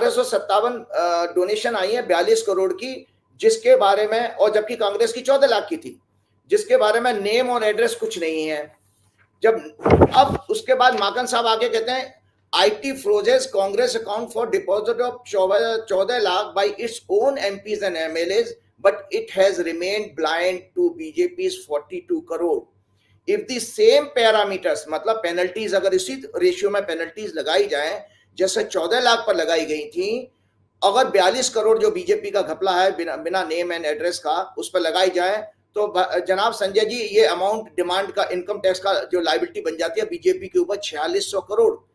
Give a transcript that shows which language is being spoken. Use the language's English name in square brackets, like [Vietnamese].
[Hindi] 1257 donation आई है 42 करोड़ की, जिसके बारे में, और जबकि कांग्रेस की 14 लाख की थी, जिसके बारे में नेम और एड्रेस कुछ नहीं है. अब उसके बाद माकन साहब आगे कहते हैं [English] IT froze Congress account for deposit of 14 lakh by its own MPs and MLAs, but it has remained blind to BJP's 42 crore. If the same parameters, [Hindi] मतलब पेनल्टीज अगर इसी रेशियो में पेनल्टीज लगाई जाए जैसे 14 लाख पर लगाई गई थी, अगर 42 करोड़ जो बीजेपी का घपला है बिना नेम एंड एड्रेस का उस पर लगाई जाए, तो जनाब संजय जी ये अमाउंट डिमांड का इनकम टैक्स का जो लायबिलिटी बन जाती है बीजेपी के ऊपर 4600 करोड़.